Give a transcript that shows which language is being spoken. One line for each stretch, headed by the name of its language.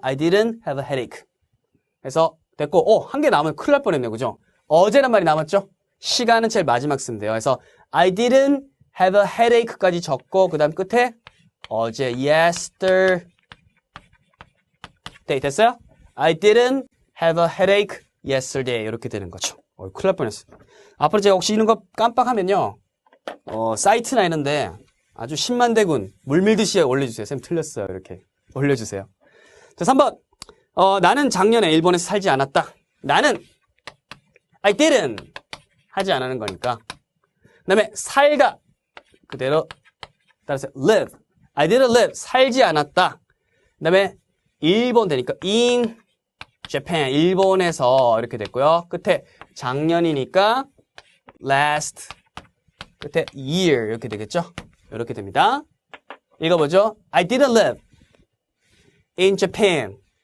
English: I didn't have a headache.
Korean: 그래서 됐고, 한 개 남으면 큰일 날 뻔했네요. 그죠? 어제란 말이 남았죠? 시간은 제일 마지막 쓰면 돼요. 그래서
English: I didn't have a headache
Korean: 까지 적고 그 다음 끝에 어제 yesterday 됐어요?
English: I didn't have a headache yesterday
Korean: 이렇게 되는 거죠. 큰일 날 뻔했어요. 앞으로 제가 혹시 이런 거 깜빡하면요. 사이트나 이런데 아주 10만 대군 물밀듯이 올려주세요. 쌤 틀렸어요. 이렇게 올려주세요. 자, 3번. 나는 작년에 일본에서 살지 않았다. 나는 I didn't 하지 않는 거니까. 그 다음에 살다 그대로 따라서 live.
English: I didn't live
Korean: 살지 않았다. 그 다음에 일본 되니까
English: in Japan
Korean: 일본에서 이렇게 됐고요. 끝에 작년이니까 last 끝에 year 이렇게 되겠죠. 이렇게 됩니다. 읽어보죠.
English: I didn't live in Japan.